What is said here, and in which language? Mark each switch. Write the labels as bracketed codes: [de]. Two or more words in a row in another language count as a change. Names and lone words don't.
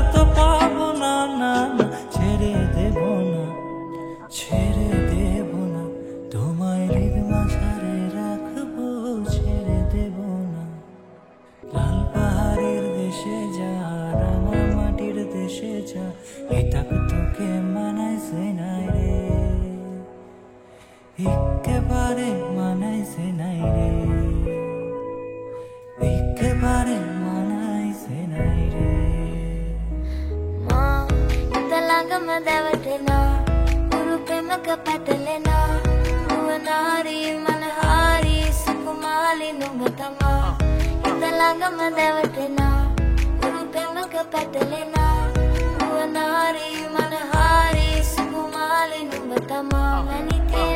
[bn] তো পাবো না না না ছেড়ে দেব না ছেড়ে দেব না তোমায় হৃদ মাঝারে রাখবো ছেড়ে দেব না লাল পাহাড়ের দেশে যা রাঙা মাটির দেশে যা এটা তোকে মানাইছে নাই রে একেবারে মানাইছে নাই রে একেবারে মানাইছে নাই রে [si] මා හිත ළඟම දැවටෙනා උරු පෙමක පැටලෙනා නුවනාරි මනහාරි සුකුමාලි නුඹ තමා හිත ළඟම දැවටෙනා උරු පෙමක පැටලෙනා නුවනාරි මනහාරි සුකුමාලි නුඹ තමා මැනික